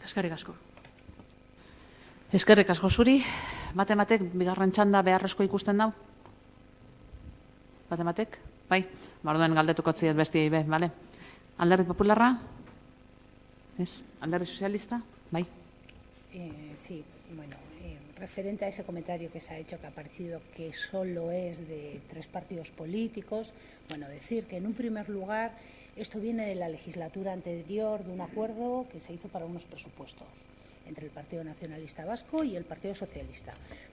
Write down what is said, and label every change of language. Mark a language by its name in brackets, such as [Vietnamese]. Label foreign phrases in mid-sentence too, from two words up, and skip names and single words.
[Basque] Eskerrik asko. Eskerrik asko zuri. Matematek bigarren txanda beharrezko ikusten dau? Matematek? Bai, orduen galdetuko ziet bestiei be, bale? Alderdi Popularra? Ez? Alderdi Sozialista? Bai. [Spanish] Sí, bueno, referente a ese comentario que se ha hecho, que ha parecido que solo es de 3 partidos políticos, bueno, decir que en un primer lugar esto viene de la legislatura anterior, de un acuerdo que se hizo para unos presupuestos entre el Partido Nacionalista Vasco y el Partido Socialista.